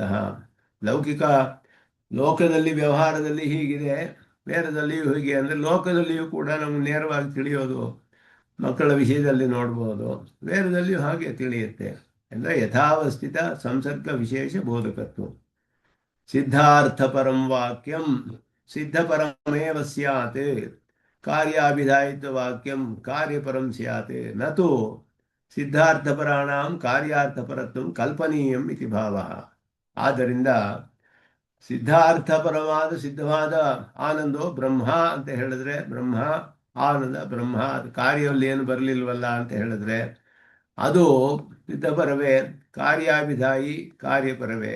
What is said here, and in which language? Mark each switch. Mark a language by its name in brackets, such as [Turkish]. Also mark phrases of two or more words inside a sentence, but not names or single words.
[Kannada] ಲೌಕಿಕ ಲೋಕದಲ್ಲಿ ವ್ಯವಹಾರದಲ್ಲಿ ಹೀಗಿದೆ, ವೇದದಲ್ಲಿಯೂ ಹೀಗೆ ಅಂದರೆ ಲೋಕದಲ್ಲಿಯೂ ಕೂಡ ನಮ್ಗೆ ನೇರವಾಗಿ ತಿಳಿಯೋದು ಮಕ್ಕಳ ವಿಷಯದಲ್ಲಿ ನೋಡ್ಬೋದು, ವೇದದಲ್ಲಿಯೂ ಹಾಗೆ ತಿಳಿಯುತ್ತೆ. [Sanskrit] ಅಂದರೆ ಯಥಾವಸ್ಥಿತ ಸಂಸರ್ಗ ವಿಶೇಷ ಬೋಧಕತ್ವ. ಸಿದ್ಧಾರ್ಥ ಪರಂ ವಾಕ್ಯಂ ಸಿದ್ಧಪರಮೇವ ಸ್ಯಾತ್, ಕಾರ್ಯಾಭಿಧಾಯಿತ ವಾಕ್ಯಂ ಕಾರ್ಯಪರಂ ಸ್ಯಾತ್ ನತು ಸಿದ್ಧಾರ್ಥಪರಾಣಾಂ ಕಾರ್ಯಾರ್ಥಪರತ್ವ ಕಲ್ಪನೀಯಂ ಇತಿ ಭಾವ. [Kannada] ಆದ್ದರಿಂದ ಸಿದ್ಧಾರ್ಥಪರವಾದ ಸಿದ್ಧವಾದ [Sanskrit] ಆನಂದೋ ಬ್ರಹ್ಮ [Kannada] ಅಂತ ಹೇಳಿದ್ರೆ, ಬ್ರಹ್ಮ ಆನಂದ ಬ್ರಹ್ಮ, ಅದು ಕಾರ್ಯದಲ್ಲಿ ಏನು ಬರಲಿಲ್ವಲ್ಲ ಅಂತ ಹೇಳಿದ್ರೆ ಅದು ಸಿದ್ಧಪರವೇ, ಕಾರ್ಯಾಭಿಧಾಯಿ ಕಾರ್ಯಪರವೇ.